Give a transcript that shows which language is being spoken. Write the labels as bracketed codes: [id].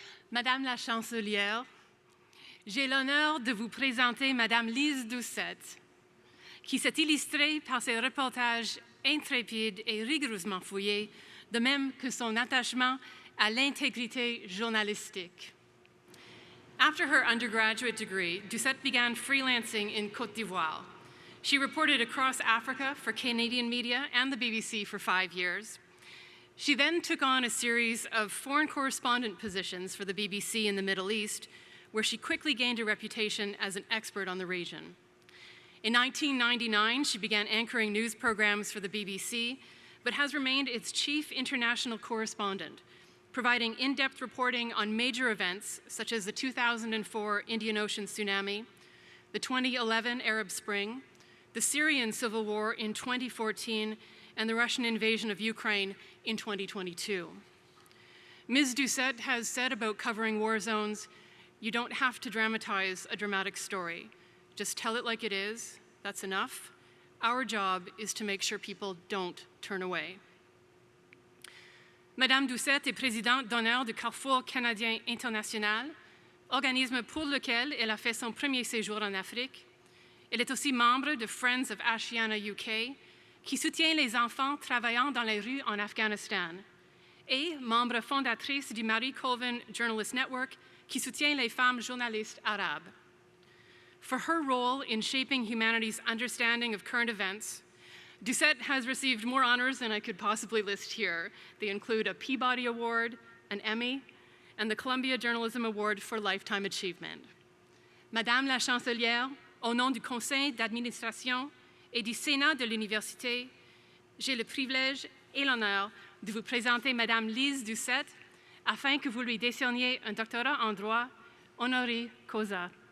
[fr] Madame la Chancelière, j'ai l'honneur de vous présenter Madame Lyse Doucet, qui s'est illustrée par ses reportages intrépides et rigoureusement fouillés, de même que son attachement à l'intégrité journalistique. [en] After her undergraduate degree, Doucet began freelancing in Côte d'Ivoire. She reported across Africa for Canadian media and the BBC for 5 years. She then took on a series of foreign correspondent positions for the BBC in the Middle East, where she quickly gained a reputation as an expert on the region. In 1999, she began anchoring news programs for the BBC, but has remained its chief international correspondent, providing in-depth reporting on major events such as the 2004 Indian Ocean tsunami, the 2011 Arab Spring, the Syrian civil war in 2014, and the Russian invasion of Ukraine in 2022. Ms. Doucet has said about covering war zones, "You don't have to dramatize a dramatic story. Just tell it like it is, that's enough. Our job is to make sure people don't turn away." [fr] Madame Doucet est présidente d'honneur du Carrefour canadien international, organisme pour lequel elle a fait son premier séjour en Afrique. Elle est aussi membre de Friends of Ashiana UK, qui soutient les enfants travaillant dans les rues en Afghanistan, et membre fondatrice du Marie Colvin Journalist Network, qui soutient les femmes journalistes arabes. [en] For her role in shaping humanity's understanding of current events, Doucet has received more honors than I could possibly list here. They include a Peabody Award, an Emmy, and the Columbia Journalism Award for Lifetime Achievement. [fr] Madame la Chancelière, au nom du Conseil d'administration et du Sénat de l'Université, j'ai le privilège et l'honneur de vous présenter Madame Lyse Doucet afin que vous lui décerniez un doctorat en droit honoré causa.